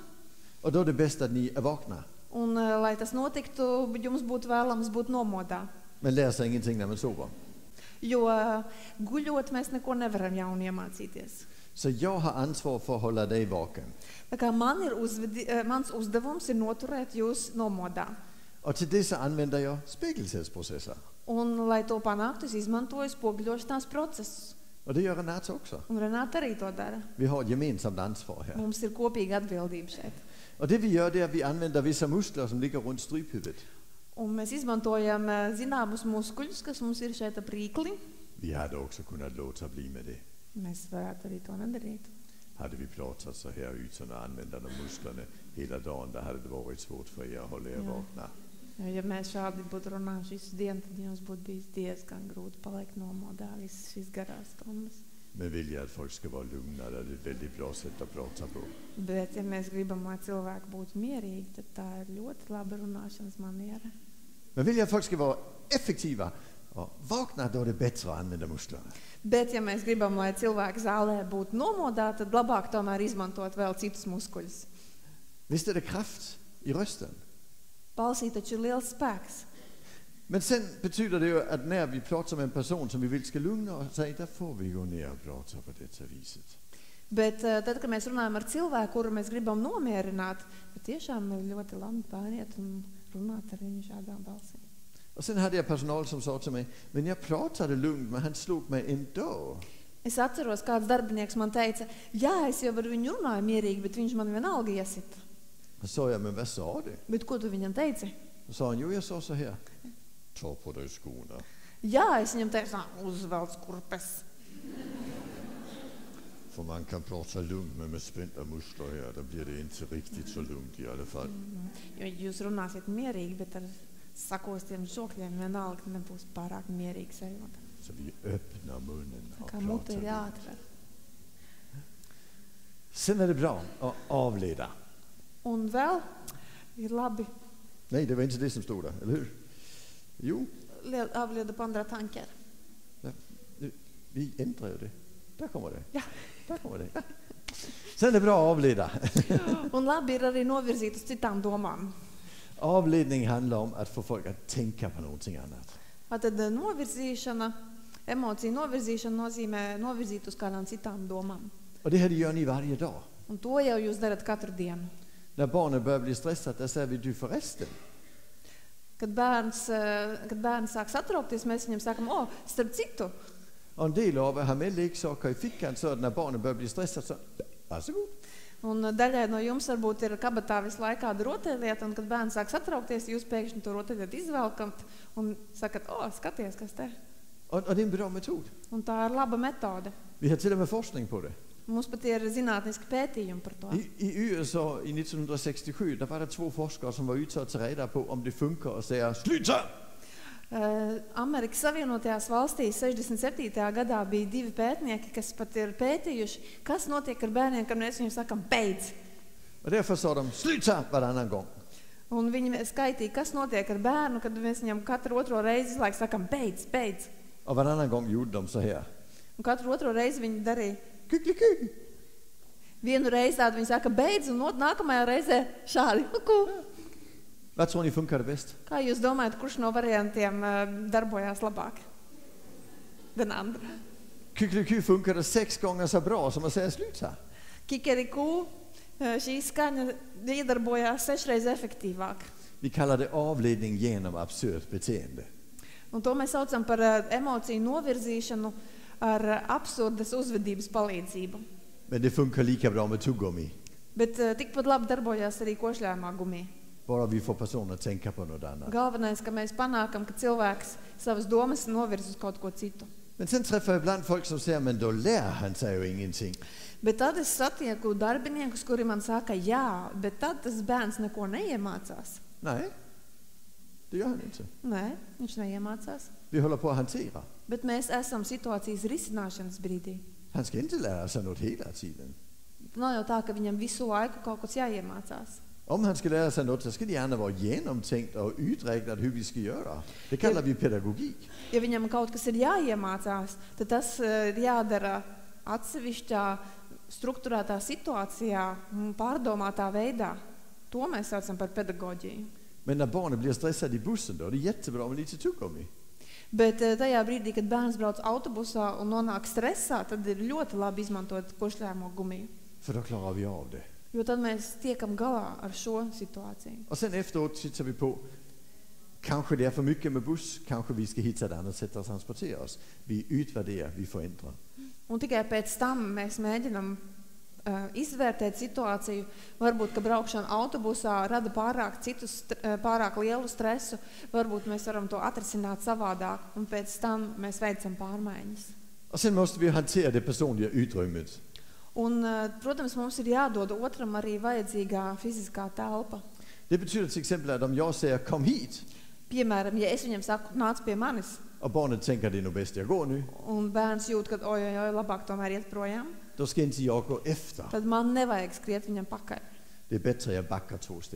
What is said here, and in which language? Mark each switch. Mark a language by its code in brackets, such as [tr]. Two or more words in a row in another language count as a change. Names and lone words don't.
[sv] Och då är det bäst att ni är vakna. [lv] Un, lai tas notiktu, jums būtu vēlams būt nomodā. [sv] Men lär sig ingenting när man sover. [lv] Jo guļot mēs neko nevaram jaunu iemācīties. [sv] Så jag har ansvar för att hålla dig vaken. [lv] Tā kā mans uzdevums ir noturēt jūs nomodā. [sv] Och till det så använder jag spegelselsprocesser. [lv] Un, lai to panāktu, es izmantoju spoguļošanās procesus. [sv] Och det gör Renate också. [lv] Un Renāta arī to dara. [sv] Vi har ett gemensamt ansvar här. [lv] Mums ir kopīga atbildība šeit. [sv] Och det vi gör det är att vi använder vissa muskler som ligger runt stryphuvudet. [lv] Un mēs izmantojam zināmus muskuļus, kas mums ir šeit ap rīkli. [sv] Vi hade också kunnat låta bli med det. [lv] Mēs varētu arī to nedarīt. [sv] Hade vi pratat så här utan att använda de musklerna hela dagen, då hade det varit svårt för er att hålla er vakna. [lv] Ja mēs šādi būtu runājuši visu dienu, tad jums būtu bijis diezgan grūti palikt nomodā visas šīs garās stundas. [sv] Men vill jag att folk ska vara lugna, det är ett väldigt bra sätt att prata på. [lv] Bet, ja mēs gribam, lai cilvēki būtu mierīgi, tad tā ir ļoti laba runāšanas maniera. [sv] Men vill jag att folk ska vara effektiva och vakna, då är det bättre att använda musklerna. [lv] Bet, ja mēs gribam, lai cilvēki zālē būtu nomodāti, tad labāk tomēr izmantot vēl citus muskuļus. [sv] Visst är det kraft i rösten? [lv] Balsī taču ir liels spēks. [sv] Men sen betyder det ju att när vi pratar med en person som vi vill ska lugna och säga, där får vi gå ner och prata på detta viset. [lv] Bet tad, kad mēs runājam ar cilvēku, kuru mēs gribam nomierināt, tad tiešām ir ļoti labi pāriet un runāt ar viņu šādā balsī. [sv] Och sen hade jag personal som sa till mig, men jag pratade lugnt, men han slog mig ändå. [lv] Es atceros, kāds darbinieks man teica, jā, es jau ar viņu runāju mierīgi, bet viņš man vienalga iesit. [sv] Då sa jag, men vad sa du? [lv] Bet ko tu viņam teici? [sv] Då sa han, jo jag sa så här, ta på dig skorna. [lv] Jā, es viņam teicu, uzvelc kurpes. [sv] För man kan prata lugnt, men med spända muskler här, då blir det inte riktigt så lugnt i alla fall. [lv] Jo jūs runāsiet mierīgi, bet ar sakostiem žokļiem vienalga nebūs pārāk mierīgi sajūta. [sv] Så vi öppnar munnen och [lv] Kā mute [sv] pratar [lv] ir [sv] lugnt. [lv] jāatver. [sv] Sen är det bra att avleda. [lv] Un vēl ir labi [sv] Nej, det var inte det som stod där, eller hur? Jo, avleda på andra tankar. vi ändrar ju det. Där kommer det. Ja. Där kommer det. Sen är det bra att avleda. [lv] Un labi ir arī novirzīt uz citām domām. [sv] Avledning handlar om att få folk att tänka på någonting annat. [lv] Tad novirzīšana, emociju novirzīšana nozīmē novirzīt uz kādām citām domām. [sv] Och det här gör ni varje dag. [lv] Un to jau jūs darat katru dienu. [sv] När barnen börjar bli stressade, där säger vi du förresten. [lv] Kad bērns sāk satraukties, mēs viņam sakam, starp citu. [sv] Och en del av er har med leksaker i fickan så att när barnen börjar bli stressade så varsågod. [lv] Un daļai no jums varbūt ir kabatā visu laiku kāda rotaļlieta, un kad bērns sāk satraukties, jūs pēkšņi to rotaļlietu izvelkat un sakat, skaties, kas te. [sv] Och det är en bra metod. [lv] Un tā ir laba metode. [sv] Vi har till och med forskning på det. [lv] Mums pat ir zinātniski pētījumi par to. [sv] I USA i 1967 där var det 2 forskare som var ute att ta reda på om det funkar att säga sluta. [lv] Amerikas Savienotajās valstīs 67. gadā bija 2 pētnieki, kas pat ir pētījuši, kas notiek ar bērniem, kad mēs viņiem sakam beidz. [sv] Och därför sa de sluta varannan gång. [lv] Un viņi skaitīja, kas notiek ar bērnu, kad mēs viņam katru otro reizi izlaik sakam beidz, beidz. [sv] Och varannan gång gjorde de så här. [lv] Un katru otro reizi viņi darīja. Kukliku. Vienu reizi tādu viņi saka beidz, un nākamajā reizē šādi. [sv] Vad tror ni funkade bäst? [lv] Kā jūs domājat, kurš no variantiem darbojās labāk? [sv] Den andra. Kukliku funkade 6 gånger så bra som att säga sluta. [lv] Kikeriku, šī skaņa iedarbojās 6 reizes efektīvāk. [sv] Vi kallar det avledning genom absurt beteende. [lv] Un to mēs saucam par emociju novirzīšanu ar absurdas uzvedības palīdzību. [sv] Men det funkar lika bra med tuggummi. [lv] Bet tikpat labi darbojās arī košļājumā gumija. [sv] Bara vi får personer att tänka på något annat. [lv] Galvenais, ka mēs panākam, ka cilvēks savas domas novirz uz kaut ko citu. [sv] Men sen träffar jag ibland folk som säger, men då lär han sig ju ingenting. [lv] Bet tad es satieku darbiniekus, kuri man saka, jā, bet tad tas bērns neko neiemācās. [sv] Nej, det gör han inte. [lv] Nē, viņš neiemācās. [sv] Vi håller på att hantera. [lv] Bet mēs esam situācijas risināšanas brīdī. [sv] Han ska inte lära sig något hela tiden. [lv] Nav jau tā, ka viņam visu laiku kaut kas jāiemācās. [sv] Om han ska lära sig något så ska det gärna vara genomtänkt och uträknat hur vi ska göra. Det kallar vi pedagogik. [lv] Ja viņam kaut kas ir jāiemācās, tad tas ir jādara atsevišķā, strukturētā situācijā un pārdomātā veidā. To mēs saucam par pedagoģiju. [sv] Men när barnen blir stressade i bussen då är det jättebra med lite tuggummi. [lv] Bet tajā brīdī, kad bērns brauc autobusā un nonāk stressā, tad ir ļoti labi izmantot košļājumu gumiju. [sv] För då klarar vi av det. [lv] Jo tad mēs tiekam galā ar šo situāciju. [sv] Och sen efteråt tittar vi på, kanske det är för mycket med buss, kanske vi ska hitta ett annat sätt att transportera oss. Vi utvärderar, vi förändrar. [lv] Un tikai pēc tam mēs mēģinam izvērtēt situāciju. Varbūt, ka braukšana autobusā rada pārāk lielu stresu. Varbūt mēs varam to atrisināt savādāk. Un pēc tam mēs veicam pārmaiņas. [sv] Och sen måste vi hantera det personliga utrymmet. [lv] Un, protams, mums ir jādod otram arī vajadzīgā fiziskā telpa. [sv] Det betyder till exempel att om jag säger kom hit. [lv] Piemēram, ja es viņam saku, nāc pie manis. [sv] och barnet tänker det är nog bäst jag går nu, [lv] un bērns jūt, ka oj, labāk tomēr iet projām, [sv] då ska inte jag gå efter. [lv] tad man nevajag skriet viņam pakaļ. [sv] Det är bättre jag backar 2 steg.